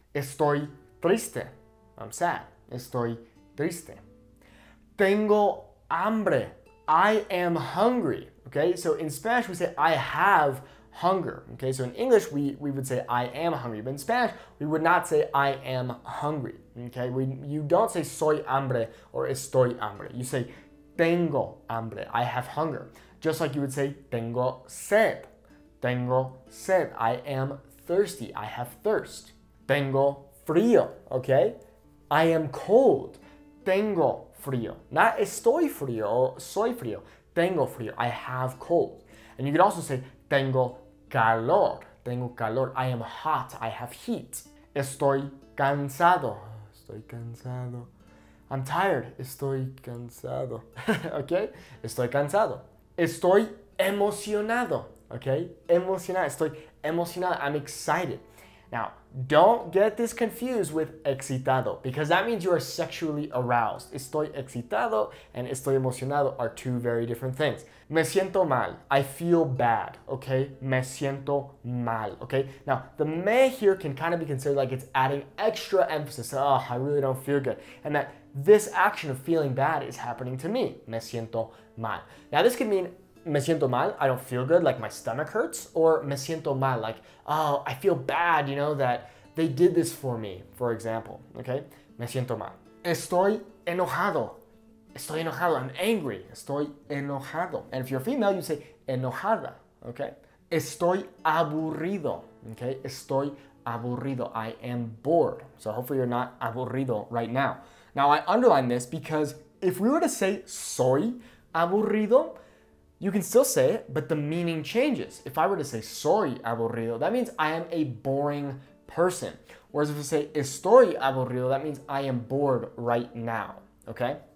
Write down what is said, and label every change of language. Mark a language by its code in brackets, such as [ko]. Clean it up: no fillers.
[es] Estoy triste. [en] I'm sad. [es] Estoy triste. Tengo hambre. [en] I am hungry. Okay, so in Spanish we say I have hunger. Okay, so in English we would say I am hungry, but in Spanish we would not say I am hungry. Okay, you don't say soy hambre or estoy hambre. You say tengo hambre. I have hunger. Just like you would say tengo sed. [es] Tengo sed. [en] I am thirsty. I have thirst. [es] Tengo frío. [en] Okay, I am cold. [es] Tengo frío. [en] Not estoy frío or soy frío. [es] Tengo frío. [en] I have cold. And you could also say tengo calor. [es] Tengo calor. [en] I am hot. I have heat. [es] Estoy cansado. Estoy cansado. [en] I'm tired. [es] Estoy cansado. Okay? Estoy cansado. Estoy emocionado. Okay? Emocionado. Estoy emocionado. [en] I'm excited. Now, don't get this confused with excitado, because that means you are sexually aroused. Estoy excitado and estoy emocionado are two very different things. [es] Me siento mal. [en] I feel bad, okay? [es] Me siento mal, [en] okay? Now, the me here can kind of be considered like it's adding extra emphasis. Oh, I really don't feel good. And that this action of feeling bad is happening to me. [es] Me siento mal. [en] Now, this could mean me siento mal, I don't feel good, like my stomach hurts, or me siento mal, like, oh, I feel bad, you know, that they did this for me, for example, okay? [es] Me siento mal. Estoy enojado. Estoy enojado, [en] I'm angry. [es] Estoy enojado. [en] And if you're female, you say enojada, okay? [es] Estoy aburrido, okay? Estoy aburrido, [en] I am bored. So hopefully you're not aburrido right now. Now I underline this because if we were to say soy aburrido, you can still say it, but the meaning changes. If I were to say soy aburrido, that means I am a boring person. Whereas if you say estoy aburrido, that means I am bored right now, okay?